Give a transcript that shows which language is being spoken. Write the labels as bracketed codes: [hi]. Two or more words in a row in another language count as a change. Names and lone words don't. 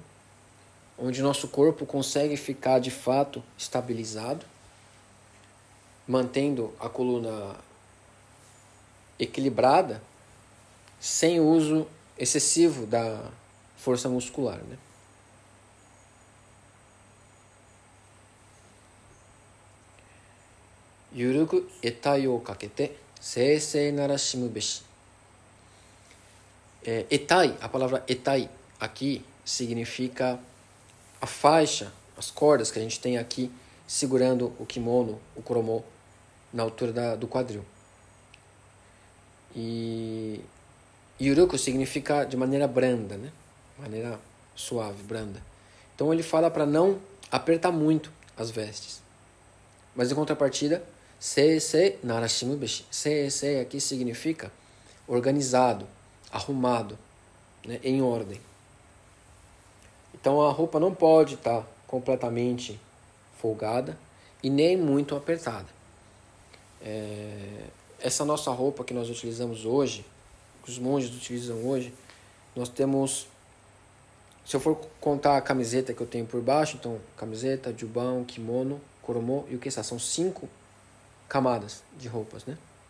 [pt] Onde nosso corpo consegue ficar de fato estabilizado, mantendo a coluna equilibrada, sem uso excessivo da força muscular, né? [ja] 寛く衣帯を掛けて斉整ならしむべし. [pt] Etai, a palavra etai aqui significa a faixa, as cordas que a gente tem aqui segurando o kimono, o koromo, na altura do quadril. E yuruku significa de maneira branda, né? Maneira suave, branda. Então ele fala para não apertar muito as vestes. Mas em contrapartida, [ja] 斉整ならしむべし. [pt] Seisei aqui significa organizado, arrumado, né? Em ordem. Então a roupa não pode estar completamente folgada e nem muito apertada. Essa nossa roupa que nós utilizamos hoje, que os monges utilizam hoje, nós temos, se eu for contar a camiseta que eu tenho por baixo, então camiseta, jubão, kimono, koromo e o que são 5 camadas de roupas, né?